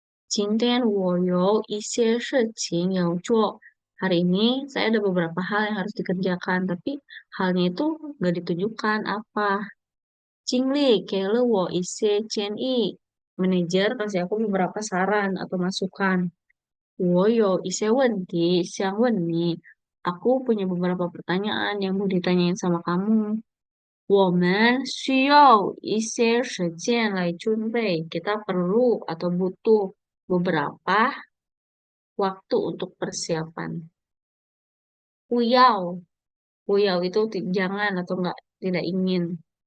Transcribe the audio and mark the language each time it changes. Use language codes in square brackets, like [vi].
[zh] 今天我有一些事情要做. [id] Hari ini saya ada beberapa hal yang harus dikerjakan, tapi halnya itu nggak ditunjukkan apa. [zh] 经理给了我一些建议. [id] Manajer kasih aku beberapa saran atau masukan. [zh] 我有一些问题想问你. [id] Aku punya beberapa pertanyaan yang mau ditanyain sama kamu. [zh] 我们需要一些时间来准备. [id] Kita perlu atau butuh beberapa waktu untuk persiapan. Puyau. Puyau itu jangan atau enggak, tidak ingin.